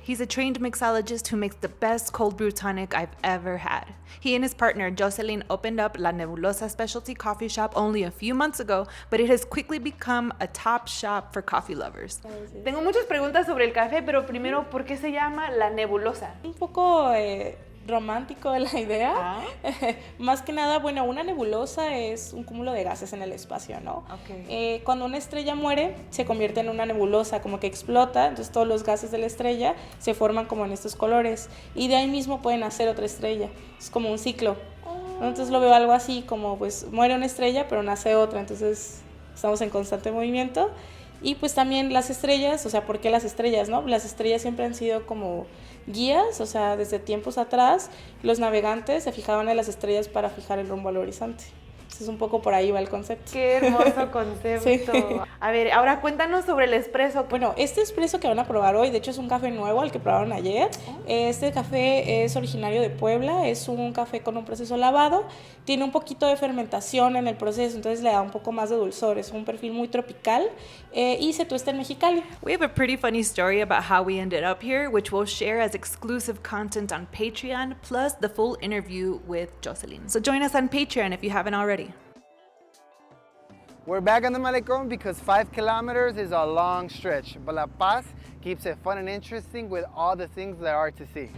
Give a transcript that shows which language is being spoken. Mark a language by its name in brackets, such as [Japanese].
[English] He's a trained mixologist who makes the best cold brew tonic I've ever had. He and his partner Jocelyn opened up La Nebulosa specialty coffee shop only a few months ago, but it has quickly become a top shop for coffee lovers. [Spanish] Tengo muchas preguntas sobre el café, pero primero, ¿por qué se llama La Nebulosa? Un poco romántico de la idea. Más que nada, bueno, una nebulosa es un cúmulo de gases en el espacio, ¿no? [English] Okay. [Spanish] Cuando una estrella muere, se convierte en una nebulosa, como que explota, entonces todos los gases de la estrella se forman como en estos colores y de ahí mismo pueden nacer otra estrella. Es como un ciclo. Entonces lo veo algo así, como pues muere una estrella, pero nace otra, entonces estamos en constante movimiento. Y pues también las estrellas, o sea, ¿por qué las estrellas, no? Las estrellas siempre han sido como guías, o sea, desde tiempos atrás los navegantes se fijaban en las estrellas para fijar el rumbo al horizonte. Entonces un poco por ahí va el concepto. Qué hermoso concepto. Sí. A ver, ahora cuéntanos sobre el espresso. Bueno, este espresso que van a probar hoy, de hecho es un café nuevo al que probaron ayer. Este café es originario de Puebla, es un café con un proceso lavado, tiene un poquito de fermentación en el proceso, entonces le da un poco más de dulzor, es un perfil muy tropical y se tuesta en Mexicali. [English] We have a pretty funny story about how we ended up here, which we'll share as exclusive content on Patreon, plus the full interview with Jocelyn. So join us on Patreon if you haven't already. We're back on the Malecón because 5 kilometers is a long stretch, but La Paz keeps it fun and interesting with all the things there are to see.